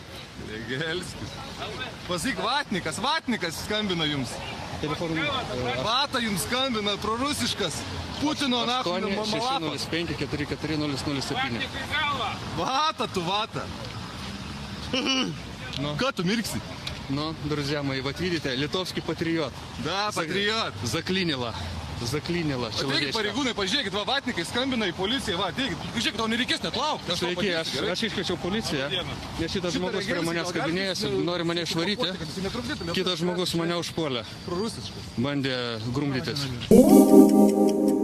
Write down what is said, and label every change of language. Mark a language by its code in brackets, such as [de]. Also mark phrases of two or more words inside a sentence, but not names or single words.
[lt] Pasakyk, vatnikas skambina jums. Vata jums skambina, prorusiškas. Putino nafino mamalapas. 8-6-0-5-4-4-0-0-7. Vata tu, vata. Ką tu mirksi? [ru] Ну, друзья мои, вот видите, литовский патриот. Да, патриот. Заклинило [lt] Ateikit [ru] человечка. [lt] pareigūnai, pažiūrėkit, va, vatnikai skambina į policiją, va, ateikit. Žiūrėkit, tau nereikės net laukti. Sveiki, aš iškviečiau policiją, nes šitas žmogus prie manęs kabinėjasi, nori mane išvaryti. Kitas žmogus mane užpuolė. Bandė grumdytis.